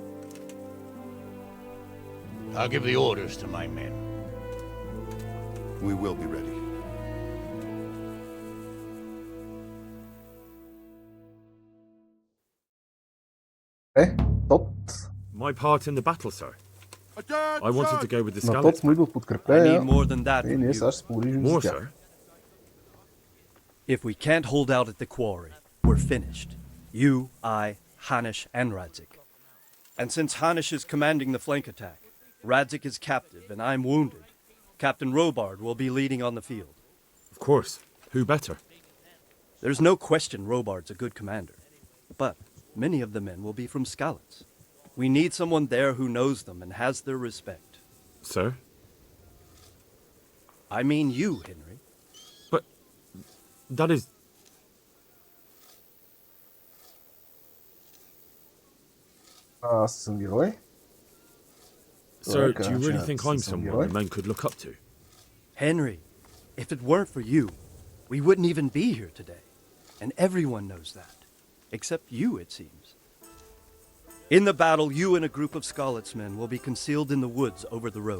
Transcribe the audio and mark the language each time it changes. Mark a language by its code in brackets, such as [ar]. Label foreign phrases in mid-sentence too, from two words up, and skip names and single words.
[en] I'll give the orders to my men. We will be ready. Тот. My part in the battle, sir. I wanted to go with the [bg] На Тот [en] scouts. [bg] му идват подкрепления. [en] I need more than that [bg] И [en] from [bg] ние [en] you. [bg] сега ще се погрижим за [en] More, [bg] тях. [en] sir. If we can't hold out at the quarry, we're finished. You, I, Hanish, and Radzik. And since Hanish is commanding the flank attack, Radzik is captive and I'm wounded, Captain Robard will be leading on the field. Of course. Who better? There's no question Robard's a good commander, but many of the men will be from Skalitz. We need someone there who knows them and has their respect. Sir? I mean you, Henry. But that is... [bg] Аз съм герой. [en] Sir, do you really think I'm someone the men could look up to? Henry, if it weren't for you, we wouldn't even be here today. And everyone knows that. Except you, it seems. In the battle, you and a group of Skalitz men will be concealed in the woods over the road.